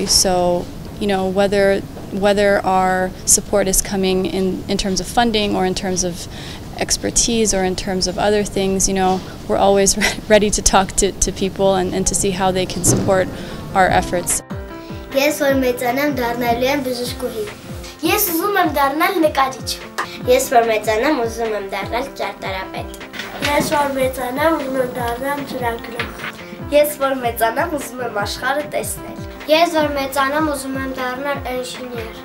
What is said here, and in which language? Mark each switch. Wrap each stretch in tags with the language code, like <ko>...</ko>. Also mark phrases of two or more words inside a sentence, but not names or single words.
<en>So, whether our support is coming in terms of funding or in terms of expertise or in terms of other things, we're always ready to talk to people and to see how they can support our efforts.</en> <hy>Ես որ մեծանամ դառնալու եմ բժշկուհի։ Ես ուզում եմ դառնալ նկարիչ։ Ես որ մեծանամ ուզում եմ դառնալ ճարտարապետ։ Ես որ մեծանամ ուզում եմ դառնալ ծրագրող։ Ես որ մեծանամ ուզում եմ աշխարհը տեսնել։ Ես որ մեծանամ ուզում եմ դառնալ ինժեներ։</hy>